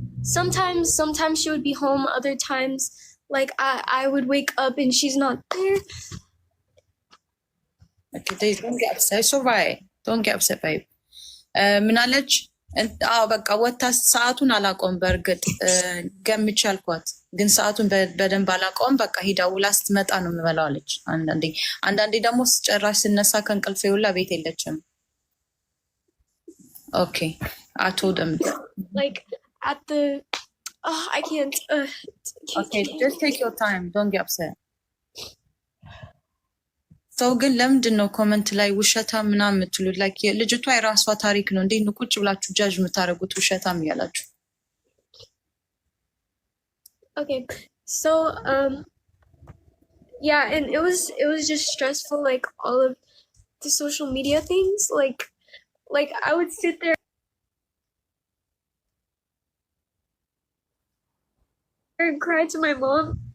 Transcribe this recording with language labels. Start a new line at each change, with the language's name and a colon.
English: Sometimes she would be home, other times like I would wake up and she's not there. Okay, don't get upset. It's all right, don't get upset, babe.
Amharic: ምን አለች? በቃ ወታ ሰዓቱን አላውቀውም። በእርግጥ ገምቼ አልኳት፣ ግን ሰዓቱን በደንብ አላውቀውም። በቃ ሂዳ ውላ ስትመጣ ነው የምበላው አለች። አንዳንዴ ደግሞ ጭራሽ ስነሳ ከእንቅልፌ ውላ ቤት የለችም። ኦኬ
English: I told them like at the I can't okay, just take your time, don't get upset.
Amharic: ሰው ግን ለምንድን ነው ኮመንት ላይ ውሸታም ምናምን የምትሉት? ላይክ ልጅቷ የራሷ ታሪክ ነው። እንዴት ነው ቁጭ ብላችሁ ጃጅ የምታደርጉት ውሸታም እያላችሁ?
English: Okay, so yeah, and it was just stressful, like all of the social media things. Like I would sit there and cry to my mom.